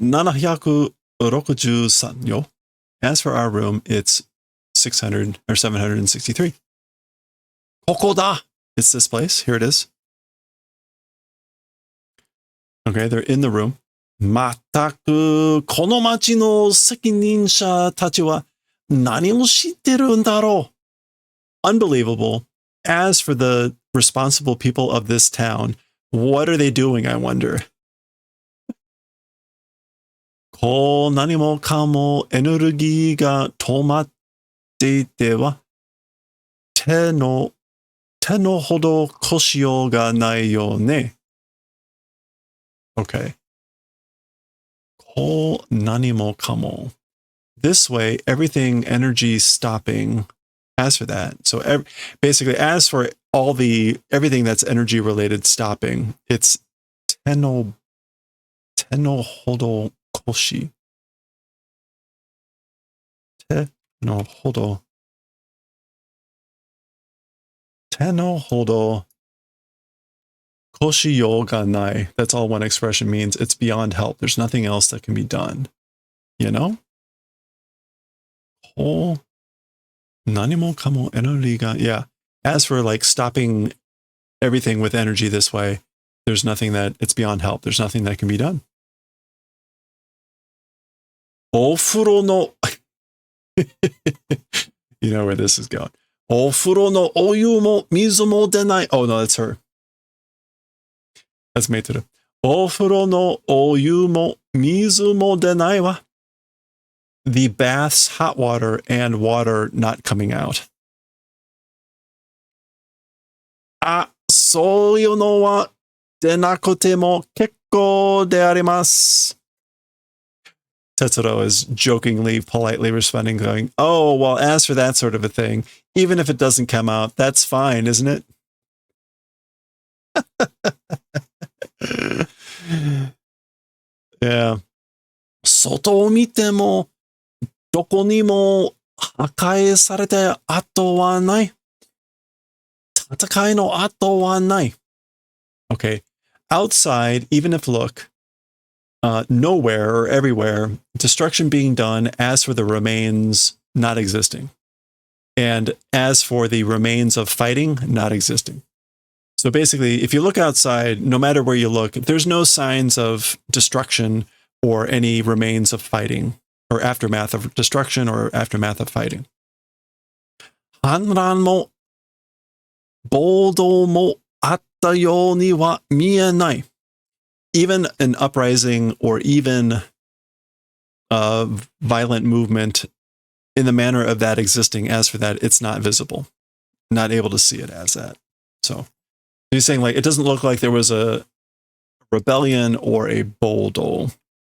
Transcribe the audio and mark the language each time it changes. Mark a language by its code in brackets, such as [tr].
[en] 763 yo. As for our room, it's 600 or 763. [ja] ここだ! [en] It's this place. Here it is. Okay, they're in the room. [ja] まったく、この町の責任者たちは何を知ってるんだろう? [en] Unbelievable. As for the responsible people of this town, what are they doing, I wonder? [ja] こう何もかもエネルギーが止まっていては、手のほどこしようがないよね。 [en] Okay. [ja] こう何もかも. [en] This way, everything energy stopping. As for that, so basically, as for everything that's energy related stopping, it's [ja] 手のほどこし. 手のほどこしようがない. [en] That's all one expression means. It's beyond help. There's nothing else that can be done. You know? [ja] こう何もかもエネルギーが, yeah. [en] As for like stopping everything with energy this way, there's nothing that, it's beyond help. There's nothing that can be done. [ja] お風呂の [en] You know where this is going. [ja] お風呂のお湯も水も出ない. [en] Oh no, that's her. That's meiteru. [ja] お風呂のお湯も水も出ないわ. [en] The bath's hot water and water not coming out. [ja] あ、そういうのは出なくても結構であります. [en] Tetsuro is jokingly, politely responding, going, oh, well, as for that sort of a thing, even if it doesn't come out, that's fine, isn't it? Yeah. [ja] 外を見てもどこにも破壊されて跡はない。戦いの跡はない。 [en] Okay. Outside, even if look, nowhere or everywhere, destruction being done, as for the remains not existing. And as for the remains of fighting, not existing. So basically, if you look outside, no matter where you look, there's no signs of destruction or any remains of fighting, or aftermath of destruction or aftermath of fighting. [ja] 反乱も暴動もあったようには見えない. [en] Even an uprising or even a violent movement in the manner of that existing, as for that, it's not visible. Not able to see it as that. So he's saying, like, it doesn't look like there was a rebellion or a boldo.